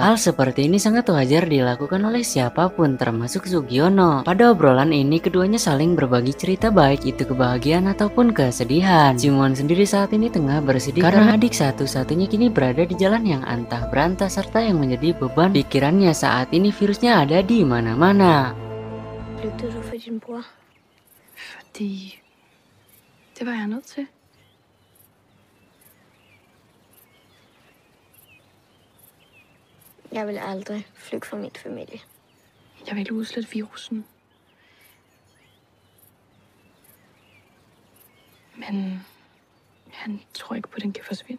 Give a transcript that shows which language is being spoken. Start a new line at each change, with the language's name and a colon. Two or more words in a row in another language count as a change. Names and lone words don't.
Indonesian: Hal seperti ini sangat wajar dilakukan oleh siapapun termasuk Sugiono. Pada obrolan ini keduanya saling berbagi cerita, baik itu kebahagiaan ataupun kesedihan. Simon sendiri saat ini tengah bersedih karena adik satu-satunya kini berada di jalan yang antah berantah, serta yang menjadi beban pikirannya saat ini virusnya ada di mana-mana.
Danish: Flygtede du for din bror? Fordi det var jeg nødt til. Jeg vil aldrig flygte fra min familie. Jeg vil udslette virusen. Men han tror ikke på, at den kan forsvinde.